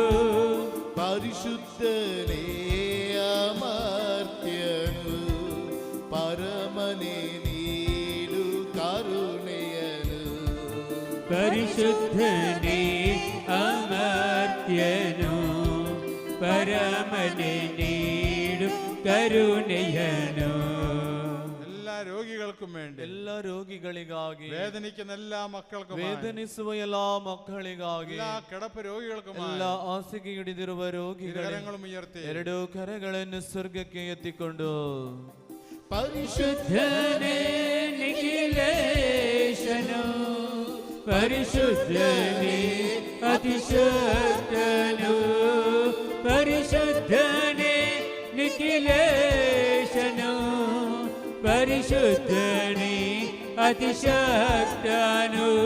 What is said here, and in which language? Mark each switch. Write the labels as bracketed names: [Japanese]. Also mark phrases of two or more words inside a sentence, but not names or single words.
[Kannada] ಪರಿಶುದ್ಧನೇ ಅಮರ್ತ್ಯನು, ಪರಮನೆ ನೀಡು ಕರುಣೆಯನು, ಪರಿಶುದ್ಧನೇ ಅಮರ್ತ್ಯನು, ಪರಮನೆ ನೀಡು ಕರುಣೆಯನು. [Malayalam] എല്ലാ രോഗികൾക്കും വേണ്ടി, എല്ലാ രോഗിಗಳಿಗಾಗಿ, വേദനിക്കുന്ന എല്ലാ മക്കൾക്കും, [Kannada] ವೇದನಿಸುವ ಎಲ್ಲಾ ಮಕ್ಕಳಿಗಾಗಿ, [Malayalam] എല്ലാ കിടപ്പ് രോഗികൾക്കും, [Kannada] ಎಲ್ಲ ಹಾಸಿಗೆ ಹಿಡಿದಿರುವ ರೋಗಿಗಳನ್ನು [Malayalam] ഉയർത്തി [Kannada] ಎರಡು ಕರಗಳನ್ನು ಸ್ವರ್ಗಕ್ಕೆ ಎತ್ತಿಕೊಂಡು ಪರಿಶುದ್ಧನೇ ನಿಖಿಲೇಶನು, ಪರಿಶುದ್ಧನೇ ಅತಿಶಕ್ತನು, ಪರಿಶುದ್ಧನೇ ನಿಖಿಲೇಶನು, ಪರಿಶುದ್ಧನೇ ಅತಿಶಕ್ತನು,